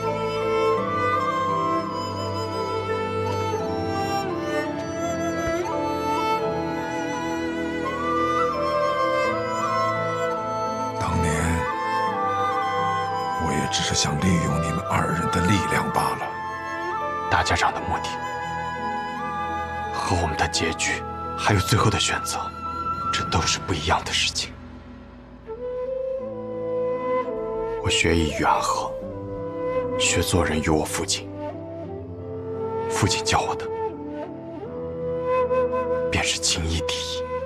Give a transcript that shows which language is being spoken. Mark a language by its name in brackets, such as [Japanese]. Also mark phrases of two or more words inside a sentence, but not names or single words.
[Chinese] 只是想利用你們二人的力量罷了。大家長的目的和我們的結局，還有最後的選擇，這都是不一樣的事情。我學藝於暗河，學做人於我父親。父親教我的，便是情義第一。